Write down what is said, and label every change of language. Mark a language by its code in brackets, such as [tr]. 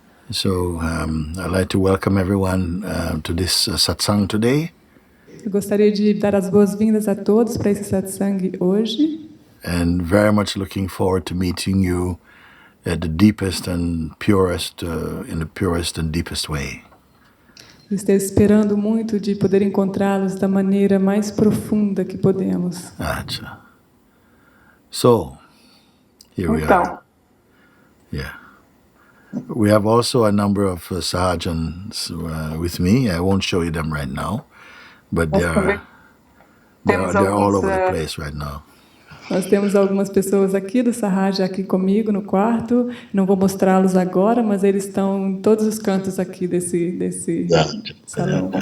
[en] So I'd like to welcome everyone to this satsang today. [pt] Eu gostaria de dar as boas-vindas a todos para esse satsang hoje. [en] And very much looking forward to meeting you at the deepest and purest, in the purest and deepest way. [pt] Estou esperando muito de poder encontrá-los da maneira mais profunda que podemos. [en] So, here we are. Yeah. We have also a number of sahajans with me. I won't show you them right now, but they're all over the place right now. [pt] Nós temos algumas pessoas aqui do Sahaja aqui comigo no quarto. Não vou mostrá-los agora, mas eles estão em todos os cantos aqui desse salão.